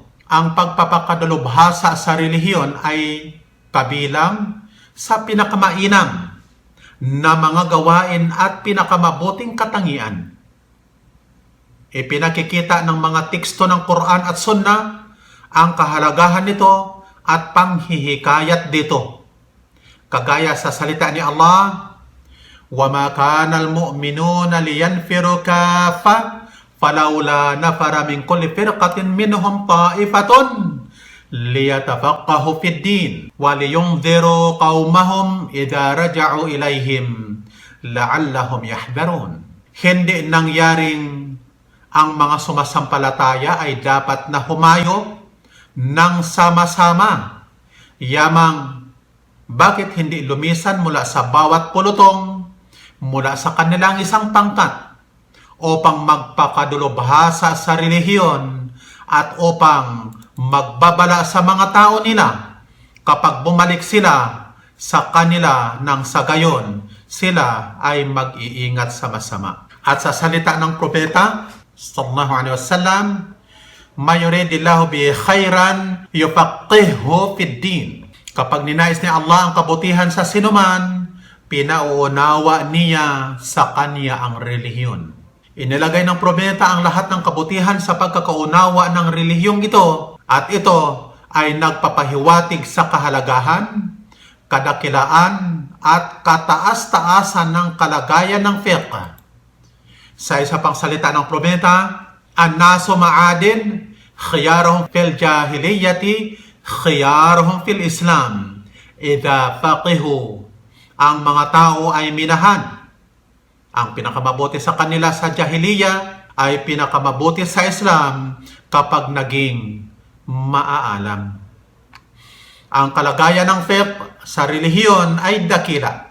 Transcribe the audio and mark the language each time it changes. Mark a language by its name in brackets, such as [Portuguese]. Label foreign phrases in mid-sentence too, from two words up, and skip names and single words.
[Filipino] Ang pagpapakadalubhasa sa relihiyon ay kabilang sa pinakamainam na mga gawain at pinakamabuting katangian. Ipinakikita ng mga teksto ng Quran at Sunnah ang kahalagahan nito at panghihikayat dito. Kagaya sa salita ni Allah, [Arabic] وَمَا كَانَ الْمُؤْمِنُونَ لِيَنْفِرُوا كَافَّةً فَلَوْلَا نَفَرَ مِنْ كُلِّ فِرْقَةٍ مِّنْهُمْ طَائِفَةٌ لِيَتَفَقَّهُوا فِي الدِّينِ وَلِيُنْذِرُوا قَوْمَهُمْ إِذَا رَجَعُوا إِلَيْهِمْ لَعَلَّهُمْ يَحْذَرُونَ. [Filipino] Hindi nangyaring ang mga sumasampalataya ay dapat na humayo ng sama-sama. Yamang bakit hindi lumisan mula sa bawat pulutong mula sa kanilang isang pangkat upang magpakadulubhasa sa relihiyon at upang magbabala sa mga tao nila kapag bumalik sila sa kanila nang sa gayon sila ay mag-iingat sama-sama. At sa salita ng propeta [Arabic] صلى الله عليه وسلم, من يرد الله به خيرا يفقهه في الدين. [Filipino] Kapag ninais ni Allah ang kabutihan sa sinuman, pinauunawa niya sa kanya ang relihiyon. Inilagay ng propeta ang lahat ng kabutihan sa pagkakaunawa ng relihiyong ito at ito ay nagpapahiwatig sa kahalagahan, kadakilaan at kataas-taasan ng kalagayan ng fiqh. Sa isa pang salita ng propeta, [Arabic] الناس معادن خيارهم في الجاهلية خيارهم في الإسلام إذا فقهوا. [Filipino] Ang mga tao ay minahan. Ang pinakamabuti sa kanila sa jahiliya ay pinakamabuti sa Islam kapag naging maaalam. Ang kalagayan ng fiqh sa relihiyon ay dakila.